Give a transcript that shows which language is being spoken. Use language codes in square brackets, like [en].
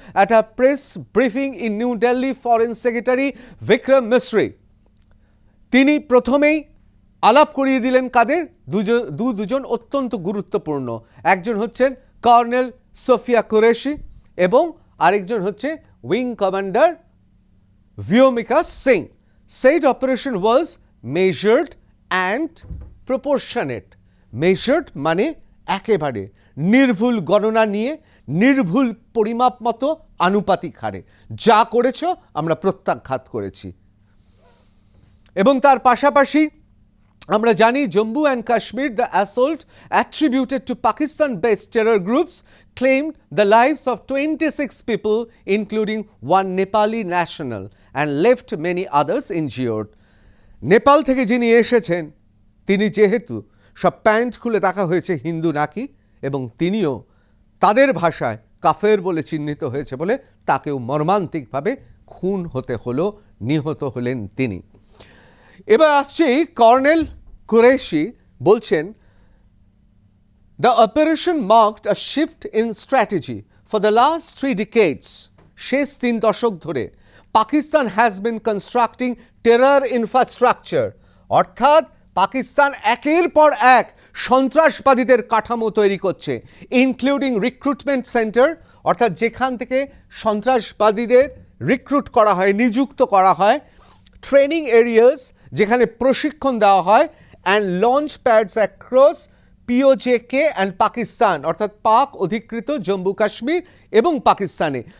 [bn] একটা [en] press briefing in New Delhi, [bn] foreign secretary Vikram মিস্ত্রি তিনি প্রথমেই আলাপ করিয়ে দিলেন কাদের, দুজন অত্যন্ত গুরুত্বপূর্ণ, একজন হচ্ছেন কর্নেল সোফিয়া কুরেশি এবং আরেকজন হচ্ছে wing commander ভিওমিকা Singh. [en] Said operation was measured and proportionate. [bn] Measured মানে একেবারে নির্ভুল গণনা নিয়ে, নির্ভুল পরিমাপ মতো আনুপাতিক হারে যা করেছ আমরা প্রত্যাঘাত করেছি। এবং তার পাশাপাশি আমরা জানি [en] Jammu and Kashmir, the assault attributed to Pakistan based terror groups claimed the lives of 26 people including one Nepali national and left many others injured. [bn] Nepal থেকে যিনি এসেছেন তিনি যেহেতু সব প্যান্ট খুলে দেখা হয়েছে হিন্দু নাকি, এবং তিনিও তাদের ভাষায় কাফের বলে চিহ্নিত হয়েছে বলে তাকেও মর্মান্তিকভাবে খুন হতে হলো, নিহত হলেন তিনি। এবার আসছে কর্নেল কুরেশি বলছেন, [en] The operation marked a shift in strategy. For the last 3 decades, [bn] শেষ 3 দশক ধরে [en] Pakistan has been constructing terror infrastructure. [bn] অর্থাৎ পাকিস্তান একের পর এক সন্ত্রাসবাদীদের কাঠামো তৈরি করছে, [en] including recruitment centre, [bn] অর্থাৎ যেখান থেকে সন্ত্রাসবাদীদের রিক্রুট করা হয়, নিযুক্ত করা হয়, [en] training areas [bn] যেখানে প্রশিক্ষণ দেওয়া হয়, [en] and launch pads across POJK and [bn] Pakistan, অর্থাৎ পাক অধিকৃত জম্মু কাশ্মীর এবং পাকিস্তানে।